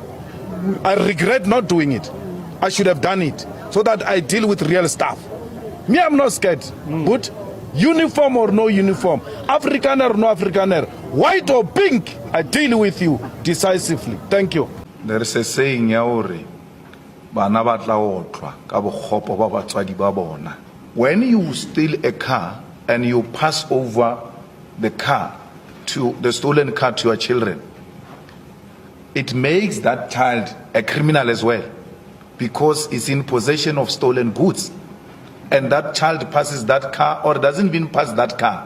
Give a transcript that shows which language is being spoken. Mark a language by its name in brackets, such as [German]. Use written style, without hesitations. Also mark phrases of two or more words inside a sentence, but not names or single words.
[English] I regret not doing it. I should have done it so that I deal with real stuff. Me, I'm not scared. But uniform or no uniform, Afrikaner or no Afrikaner, white or pink, I deal with you decisively. Thank you. There is a saying, [Southern Sotho] Yaori, bana ba tla otlwa ka bokgopo ba batswadi ba bona. [English] When you steal a car and you pass over the stolen car to your children, it makes that child a criminal as well, because it's in possession of stolen goods. And that child passes that car, or doesn't even pass that car.